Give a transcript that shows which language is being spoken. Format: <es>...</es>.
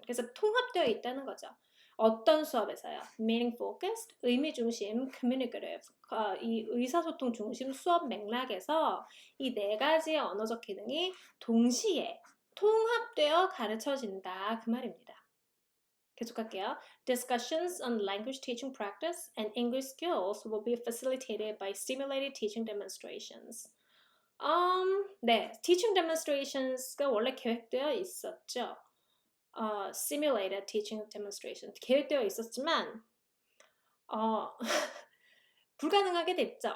<ko>그래서 통합되어 있다는 거죠. 어떤 수업에서요? meaning focused, 의미 중심, communicative, 이 의사소통 중심 수업 맥락에서 이 네 가지의 언어적 기능이 동시에 통합되어 가르쳐진다 그 말입니다. 계속할게요.</ko> <en>Discussions on language teaching practice and English skills will be facilitated by stimulated teaching demonstrations.</en> <ko>네, teaching demonstrations가 원래 계획되어 있었죠. Simulated teaching demonstration 계획되어 있었지만 불가능하게 됐죠.</ko>